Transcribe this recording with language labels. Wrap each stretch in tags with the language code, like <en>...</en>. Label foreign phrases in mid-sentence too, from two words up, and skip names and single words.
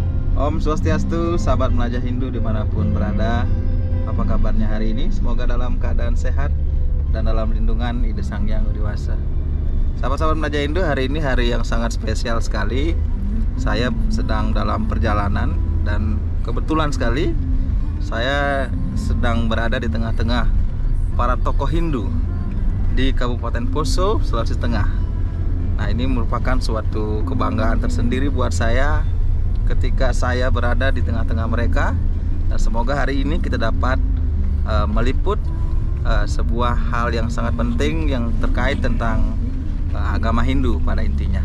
<id>Om Swastiastu, sahabat Melajah Hindu dimanapun berada. Apa kabarnya hari ini? Semoga dalam keadaan sehat dan dalam lindungan Ida Sang Hyang Widi-Wasa. Sahabat-sahabat Melajah Hindu, hari ini hari yang sangat spesial sekali. Saya sedang dalam perjalanan dan kebetulan sekali saya sedang berada di tengah-tengah para tokoh Hindu di Kabupaten Poso, Sulawesi Tengah. Nah, ini merupakan suatu kebanggaan tersendiri buat saya ketika saya berada di tengah-tengah mereka, dan semoga hari ini kita dapat meliput sebuah hal yang sangat penting yang terkait tentang agama Hindu pada intinya.</id>